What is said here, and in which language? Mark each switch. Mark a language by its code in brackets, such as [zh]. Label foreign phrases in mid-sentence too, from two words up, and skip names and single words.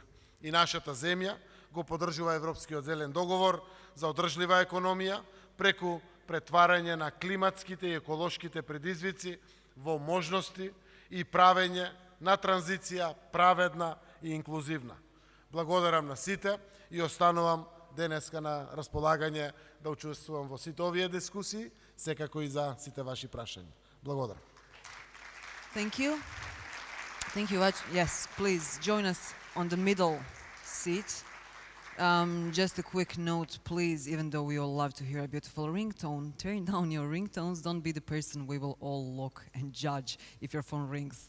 [mk] И нашата земја го поддржува Европскиот зелен договор за одржлива економија преку претварање на климатските и еколошките предизвици во можности и правење на транзиција праведна и инклузивна. Благодарам на сите и останувам денеска на располагање да учествувам во сите овие дискусии, секако и за сите ваши прашања. Благодарам. [en] Thank you. Thank you. Yes, please join us on the middle seat. Just a quick note, please, even though we all love to hear a beautiful ringtone, turn down your ringtones. Don't be the person we will all look and judge if your phone rings.